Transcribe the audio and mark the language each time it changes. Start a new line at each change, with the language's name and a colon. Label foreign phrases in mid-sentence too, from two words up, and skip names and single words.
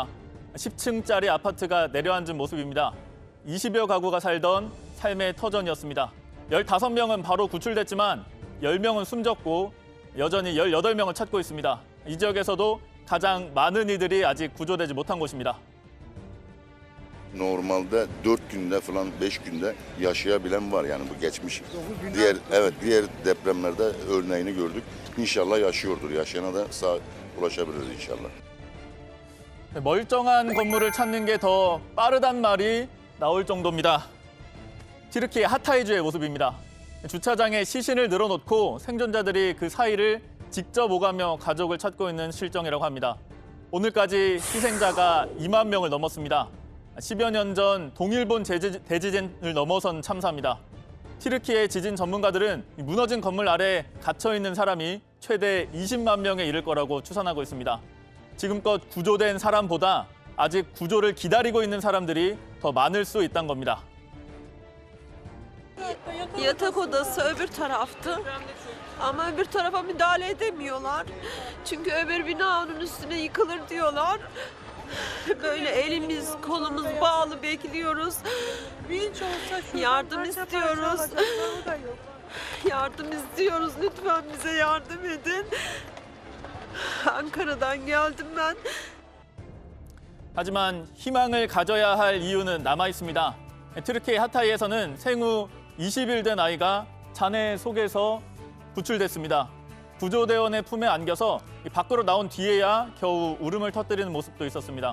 Korean: 10층짜리 아파트가 내려앉은 모습입니다. 20여 가구가 살던 삶의 터전이었습니다. 15명은 바로 구출됐지만 10명은 숨졌고 여전히 18명을 찾고 있습니다. 이 지역에서도 가장 많은 이들이 아직 구조되지 못한 곳입니다.
Turkish: Normalde 4 günde falan 5 günde yaşayabilen var yani bu geçmiş. Diğer depremlerde örneğini gördük. İnşallah yaşıyordur. Yaşayana da sağ ulaşabiliriz inşallah.
Korean: 멀쩡한 건물을 찾는 게 더 빠르단 말이 나올 정도입니다. 튀르키예 하타이주의 모습입니다. 주차장에 시신을 늘어놓고 생존자들이 그 사이를 직접 오가며 가족을 찾고 있는 실정이라고 합니다. 오늘까지 희생자가 2만 명을 넘었습니다. 10여 년 전 동일본 대지진을 넘어선 참사입니다. 튀르키예 지진 전문가들은 무너진 건물 아래 갇혀있는 사람이 최대 20만 명에 이를 거라고 추산하고 있습니다. 지금껏 구조된 사람보다 a직 구조를 기다리고 있는 사람들이 더 많을 수 있다는 겁니다.
Turkish: Yatak odası öbür taraftı. Ama öbür tarafa müdahale edemiyorlar. Çünkü öbür bina onun üstüne yıkılır diyorlar. Böyle elimiz, kolumuz bağlı bekliyoruz. Yardım istiyoruz. Yardım istiyoruz. Lütfen bize yardım edin. Ankara'dan geldim ben.
Korean: 하지만 희망을 가져야 할 이유는 남아 있습니다. 튀르키예 하타이에서는 생후 20일 된 아이가 잔해 속에서 구출됐습니다. 구조대원의 품에 안겨서 밖으로 나온 뒤에야 겨우 울음을 터뜨리는 모습도 있었습니다.